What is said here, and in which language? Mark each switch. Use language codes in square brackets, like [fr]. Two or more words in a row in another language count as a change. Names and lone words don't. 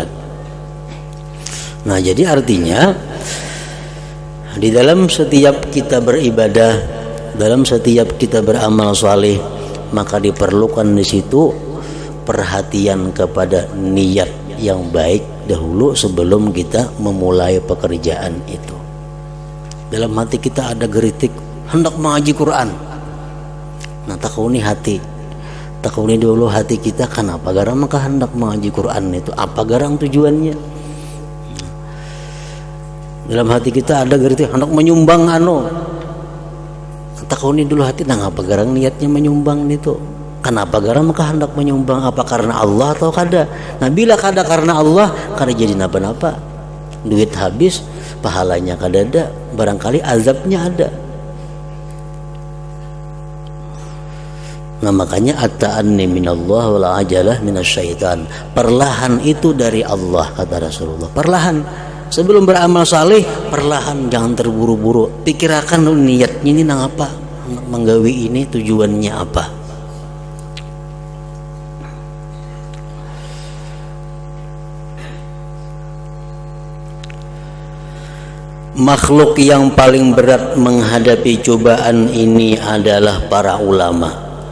[id] Nah, jadi artinya di dalam setiap kita beribadah, dalam setiap kita beramal saleh, maka diperlukan di situ perhatian kepada niat yang baik dahulu sebelum kita memulai pekerjaan itu. Dalam hati kita ada geritik hendak mengaji Quran. [bjn] Nah, takuni hati, takuni dulu hati kita, kenapa garang maka hendak mengaji Quran itu, apa garang tujuannya. Dalam hati kita ada geritik hendak menyumbang takuni dulu hati, nah apa garang niatnya menyumbang itu, kenapa garang maka hendak menyumbang, apa karena Allah atau kada. Nah bila kada karena Allah, kada jadi napa-napa, duit habis, pahalanya kada ada, barangkali azabnya ada. [id] Nah makanya [ar] التأني من الله والعجلة من الشيطان, [id] perlahan itu dari Allah, kata Rasulullah. Perlahan, sebelum beramal saleh, perlahan, jangan terburu-buru. [bjn] Pikirkan dulu niatnya ini nang apa, menggawi ini tujuannya apa. [id] Makhluk yang paling berat menghadapi cobaan ini adalah para ulama.